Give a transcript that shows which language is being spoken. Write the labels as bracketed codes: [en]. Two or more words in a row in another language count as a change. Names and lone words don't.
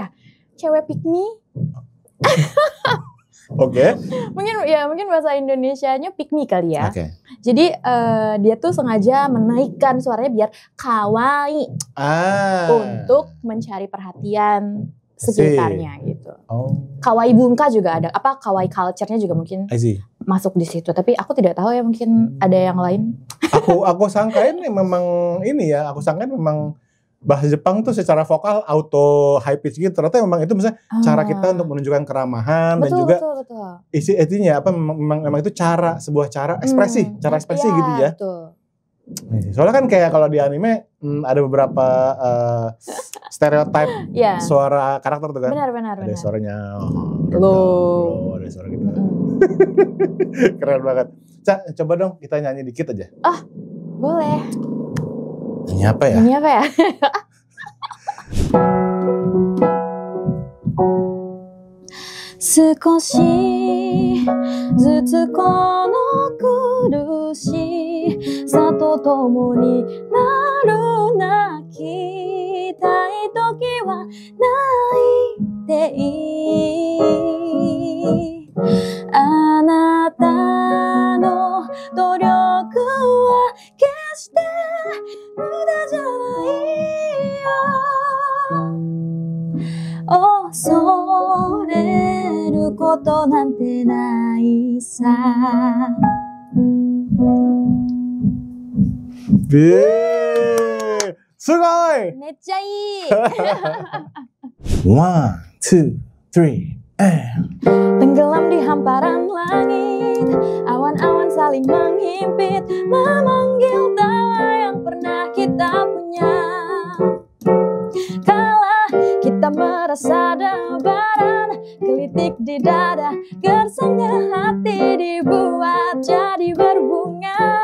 [id] Cewek [en] pick me. [id] Oke. Mungkin bahasa Indonesianya [en] pick me [id] kali ya. Okay. Jadi dia tuh sengaja menaikkan suaranya biar kawaii untuk mencari perhatian sekitarnya gitu. [ja] 可愛い文化 [id] juga ada, kawaii culture-nya juga mungkin masuk di situ. Tapi aku tidak tahu ya, mungkin ada yang lain. Aku sangkain memang memang bahasa Jepang tuh secara vokal [en] auto high pitch [id] gitu. Ternyata memang itu misalnya cara kita untuk menunjukkan keramahan. Betul, dan juga isinya memang itu sebuah cara ekspresi, gitu ya. Betul. Soalnya kan kayak kalau di anime ada beberapa stereotype suara karakter tuh kan. Benar. Ada suaranya low, ada suara gitu. Keren banget. Coba dong kita nyanyi dikit aja. Boleh. Nyanyi apa ya? [ja] 少しずつこの苦しさと共になる泣きたい時は泣いていい. あなたの努力は決して無駄じゃないよ. 恐れることなんてないさ. Sugoi! めっちゃいい. [id] 1, 2, 3, Tenggelam di hamparan langit, awan-awan saling menghimpit, memanggil tawa yang pernah kita punya. Kala kita merasa debaran, gelitik di dada, gersangnya hati dibuat jadi berbunga.